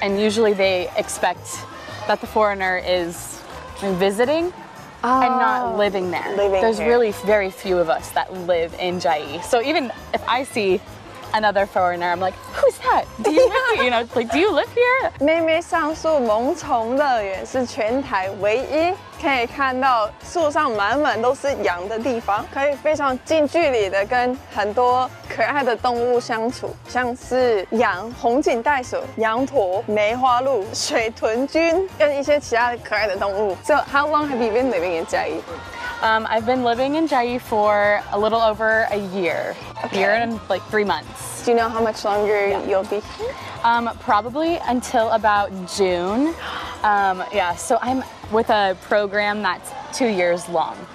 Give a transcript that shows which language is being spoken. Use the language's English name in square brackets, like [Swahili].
[English] And usually they expect that the foreigner is visiting and not living there. There's really very few of us that live in Jiayi. So even if I see another foreigner, I'm like, who's that? Do you live here? You know, like, do you live here? [Chinese] 妹妹上树萌宠乐园是全台唯一可以看到树上满满都是羊的地方，可以非常近距离的跟很多可爱的动物相处，像是羊、红颈袋鼠、羊驼、梅花鹿、水豚君，跟一些其他可爱的动物。 [English] So how long have you been living in Jiayi? I've been living in Jiayi for a little over a year. Year and like 3 months. Do you know how much longer you'll be here? Probably until about June. Yeah, so I'm with a program that's 2 years long.